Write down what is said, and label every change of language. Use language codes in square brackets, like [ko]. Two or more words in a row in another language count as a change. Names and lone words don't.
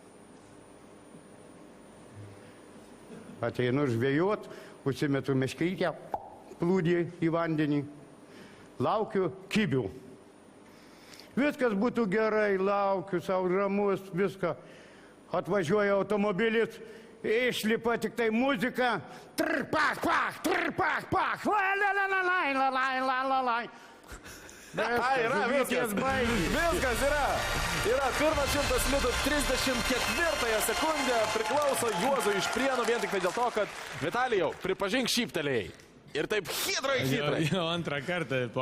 [lt] Ateinu žvejot, užsimetu meškrytę, plūdį į vandenį. Laukiu kibių. Viskas būtų gerai, laukiu, savo ramus, viską. Atvažiuoja automobilis, išlipa tik tai muzika. Trpach, pach, trpach, pach, la-la-la-la-lai, la-lai. Yra, viskas. Viskas yra. Yra pirmas 100 litų 34 sekundę priklauso Juozui iš Prienų vien tik tai dėl to, kad Vitalijau, pripažink šyptelėjai. Ir taip hidrai. Jau antrą kartą po...